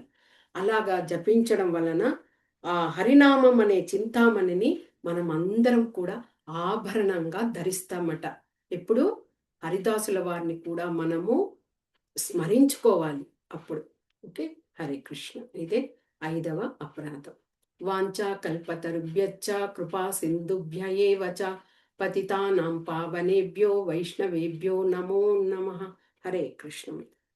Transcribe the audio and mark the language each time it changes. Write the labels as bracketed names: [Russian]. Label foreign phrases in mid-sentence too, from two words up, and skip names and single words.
[Telugu] అలాగా జపించడం వలన ఆ హరినామం అనే చింతామణిని మనం అందరం కూడా ఆభరణంగా ధరిస్తామట. ఎప్పుడు హరిదాసుల వారిని కూడా మనము స్మరించుకోవాలి అప్పుడు. ఓకే. హరే కృష్ణ. ఇదే 5వ అపరాధం. [Sanskrit] వాంఛా కల్పతరుభ్యశ్చ కృపా సింధుభ్య ఏవ చ పతితానాం పావనేభ్యో వైష్ణవేభ్యో నమో నమః. [Telugu] హరే కృష్ణ.